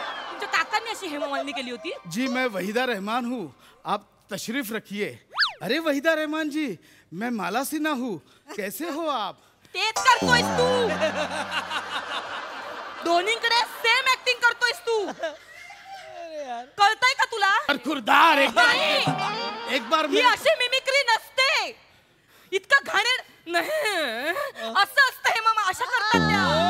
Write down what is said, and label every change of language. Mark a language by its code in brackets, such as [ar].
[mr] तुमच्या काकांनी अशी हेमा मालिनी केली होती. [hi] जी मैं वहीदा रहमान हूँ, आप तशरीफ रखिए. अरे वहीदा रहमान जी, मैं माला सिन्हा हूँ, कैसे हो आप? [mr] तेच करतोयस तू. दोन्हीकडे सेम ऍक्टिंग करतोयस तू. कळतंय का तुला? बरखुरदार. नाही. एक बार ही अशी मिमिक्री नसते. इतकं घाणेर नाही. असं असतं हे मामा. अशा करतात त्या.